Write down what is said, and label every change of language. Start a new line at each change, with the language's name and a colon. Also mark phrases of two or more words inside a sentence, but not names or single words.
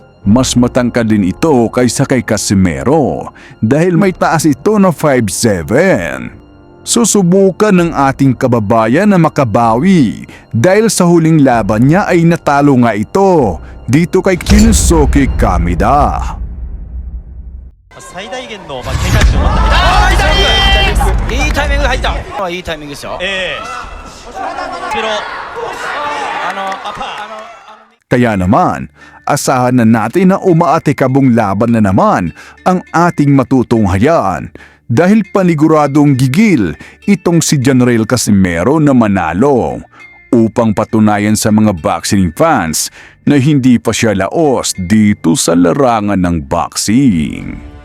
Filipino: Mas matangkad din ito kaysa kay Casimero dahil may taas ito na 5'7". Susubukan ng ating kababayan na makabawi dahil sa huling laban niya ay natalo nga ito dito kay Kinosuke Kameda.
Japanese: 最大限の警戒心を持ったいいタイミングで入ったいいタイミングですよ pero
Filipino: Kaya naman, asahan na natin na umaatikabong laban na naman ang ating matutunghayan dahil paniguradong gigil itong si General Casimero na manalo upang patunayan sa mga
English: boxing fans
Filipino: na hindi pa siya laos dito sa larangan ng boxing.